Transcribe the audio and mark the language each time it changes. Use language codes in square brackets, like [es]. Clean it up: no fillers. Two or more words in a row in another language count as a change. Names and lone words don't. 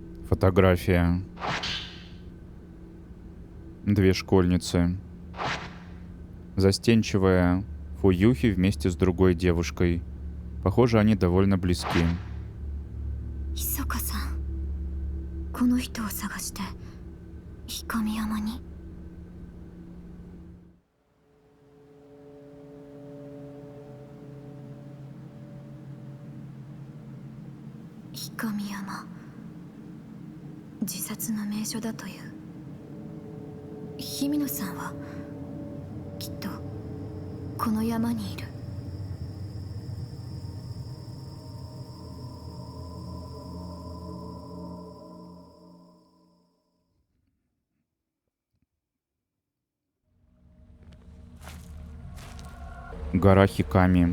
[ru] Фотография. Две школьницы. Застенчивая Фуюхи вместе с другой девушкой. Похоже, они довольно близки. [ja] ひそかさん、この人を探して氷上山に。氷上山、自殺の名所だという。日比野さんはきっとこの山にいる。 [ru] Гора Хиками.